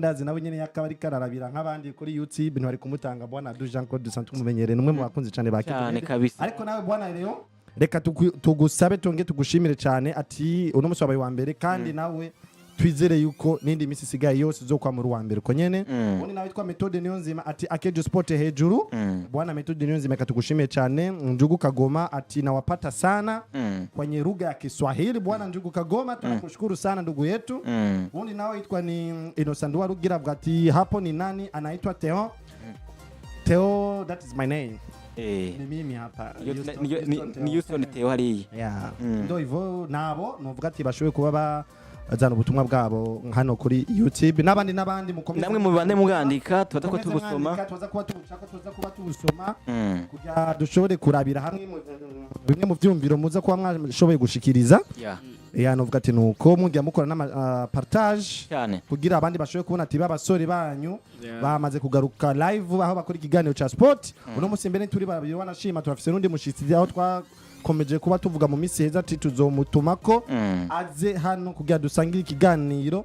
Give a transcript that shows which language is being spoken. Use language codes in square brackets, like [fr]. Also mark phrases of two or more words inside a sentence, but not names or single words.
[rn] ndazi nawe nyene yakabari kararabira nk'abandi kuri YouTube ntibari kumutanga bwana du Jean Claude sanzwe umumenyere numwe mu bakunzi cyane bakije ariko nawe bwana Leo reka tugusabe tonge tugushimire cyane ati uno musi wabaye wa mbere kandi nawe twizere yuko nindi misi sigaye yose zo kwa muri wa mbere ko nyene ubundi nawe twa Methode Niyonzima ati Akejo Sport hejuru bwana Methode Niyonzima katugushimire cyane Njugu Kagoma ati [sw] nawapata sana kwenye lugha ya Kiswahili [rn] bwana Njugu Kagoma [sw] tunakushukuru sana ndugu yetu [rn] ubundi nawe itwa ni Inosandwa Rugira ati [sw] hapo ni nani anaitwa Theo [en] that is my name [sw] ni mimi hapa [rn] ni Houston Theo hariya [sw] ndo hivyo [rn] nabo novuga ati bashoboye kuba bazana ubutumwa bwabo hano kuri YouTube n'abandi mukomeze namwe mu bande mugandika tuza ko tubusoma tuza kuba tubusoma kugira dushobore kurabira hamwe bimwe mu vyumviro muza kuba mwashoboye gushikiriza novuga ati nuko mugiye mukora n'ama partage kugira abandi bashoboye kubona ati babasore banyu bamaze kugaruka live aho bakora ikiganiro ca sport uno musi mbere turi babiri wanashima turafise n'undi mushitsi aho twakomeje kuba tuvuga mu misi heza ati tuzomutumako aze hano kugira dusangire ikiganiro